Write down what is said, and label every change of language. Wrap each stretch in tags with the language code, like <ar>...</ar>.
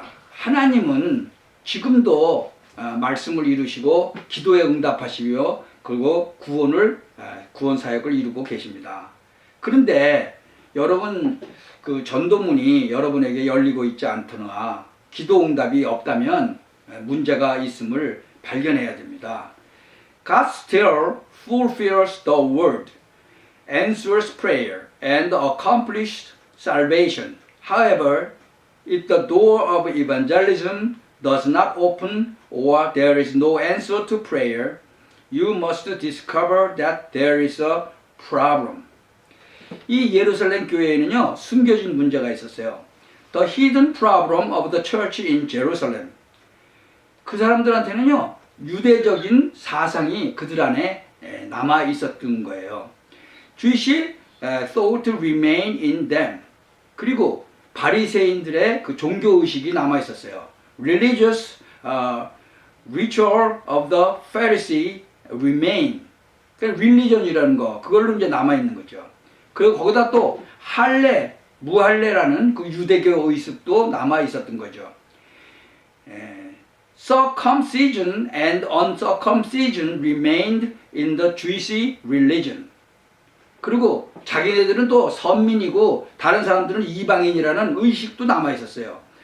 <ko>하나님은 지금도 말씀을 이루시고 기도에 응답하시며 그리고 구원 사역을 이루고 계십니다. 그런데 여러분 그 전도문이 여러분에게 열리고 있지 않거나 기도 응답이 없다면 문제가 있음을 발견해야 됩니다.</ko> <en>God still fulfills the word, answers prayer, and accomplishes salvation. However, if the door of evangelism does not open or there is no answer to prayer, you must discover that there is a problem.</en> <ko>이 예루살렘 교회에는요, 숨겨진 문제가 있었어요.</ko> <en>The hidden problem of the church in Jerusalem.</en> <ko>그 사람들한테는요, 유대적인 사상이 그들 안에 남아 있었던 거예요.</ko> <en>Jewish thought remain in them.</en> <ko>그리고 바리새인들의 그 종교 의식이 남아 있었어요.</ko> <en>Religious ritual of the Pharisee remain.</en> <ko>그러니까 religion이라는 거, 그걸로 이제 남아 있는 거죠. 그리고 거기다 또 할례, 무할례라는 그 유대교 의식도 남아 있었던 거죠.</ko> <en>Circumcision and uncircumcision remained in the Jewish religion.</en> <ko>그리고 자기네들은 또 선민이고 다른 사람들은 이방인이라는 의식도 남아 있었어요.</ko>